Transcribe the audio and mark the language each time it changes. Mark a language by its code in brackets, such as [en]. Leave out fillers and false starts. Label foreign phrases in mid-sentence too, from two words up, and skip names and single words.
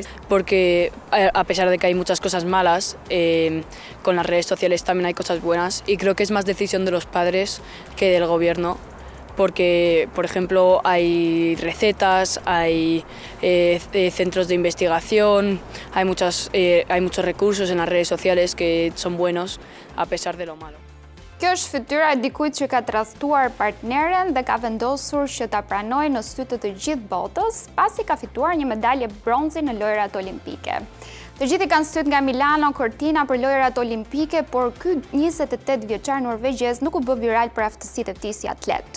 [es] Porque a pesar de que hay muchas cosas malas, con las redes sociales también hay cosas buenas y creo que es más decisión de los padres que del gobierno. Porque, por ejemplo, hay recetas, hay centros de investigación, hay muchos recursos en las redes sociales que son buenos a pesar de lo malo. [sq] Kjo është fytyra e dikujt që ka tradhtuar partneren dhe ka vendosur që ta pranojë në sy të gjithë botës, pasi ka fituar një medalje bronzi në lojrat olimpike. Të gjithë kanë syt nga Milano Cortina për lojrat olimpike, por ky 28 vjeçar norvegjez nuk u bë viral për aftësitë e tij si atlet.